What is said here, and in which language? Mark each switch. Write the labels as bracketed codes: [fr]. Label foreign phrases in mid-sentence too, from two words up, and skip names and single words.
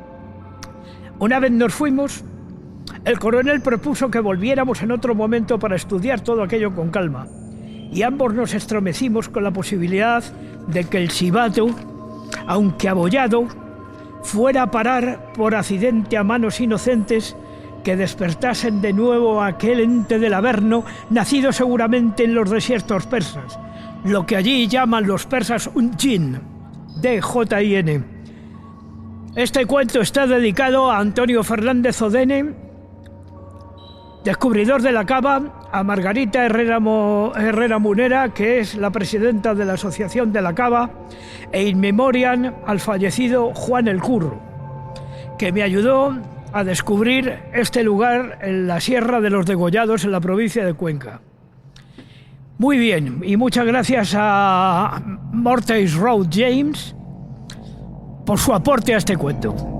[es] Una vez nos fuimos, el coronel propuso que volviéramos en otro momento para estudiar todo aquello con calma, y ambos nos estremecimos con la posibilidad de que el silbato, aunque abollado, fuera a parar por accidente a manos inocentes que despertasen de nuevo a aquel ente del Averno, nacido seguramente en los desiertos persas, lo que allí llaman los persas un jinn, D-J-I-N. Este cuento está dedicado a Antonio Fernández Odene, descubridor de la cava, a Margarita Herrera Munera, que es la presidenta de la Asociación de la Cava, e [la] in memoriam [es] al fallecido Juan el Curro, que me ayudó a descubrir este lugar en la Sierra de los Degollados, en la provincia de Cuenca. Muy bien, y muchas gracias a Mortis Road James por su aporte a este cuento.